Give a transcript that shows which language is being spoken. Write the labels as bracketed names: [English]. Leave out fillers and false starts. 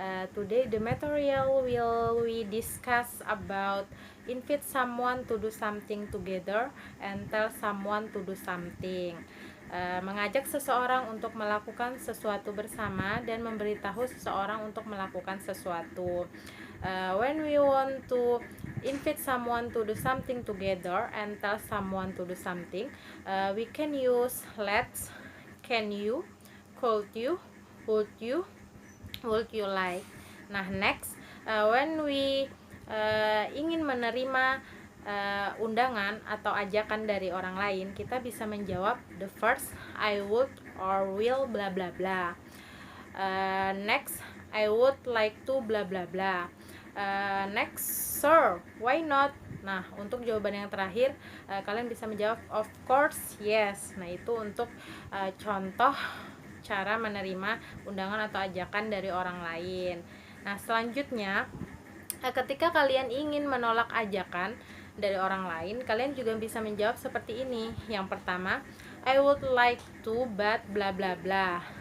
[English] Today the material will we discuss about invite someone to do something together and tell someone to do something. [Indonesian] Mengajak seseorang untuk melakukan sesuatu bersama dan memberitahu seseorang untuk melakukan sesuatu. [English] When we want to invite someone to do something together and tell someone to do something, we can use let's, can you, could you, would you like. [Indonesian] Nah, [English] next, when we [Indonesian] ingin menerima undangan atau ajakan dari orang lain, kita bisa menjawab [English] the first, I would or will bla bla [Indonesian] bla. [English] Next, I would like to bla bla bla. Next, sir, why not? [Indonesian] Nah, untuk jawaban yang terakhir, kalian bisa menjawab [English] of course, yes. [Indonesian] Nah, itu untuk contoh cara menerima undangan atau ajakan dari orang lain. Nah, selanjutnya, ketika kalian ingin menolak ajakan dari orang lain, kalian juga bisa menjawab seperti ini. Yang pertama, [English] I would like to but bla bla bla.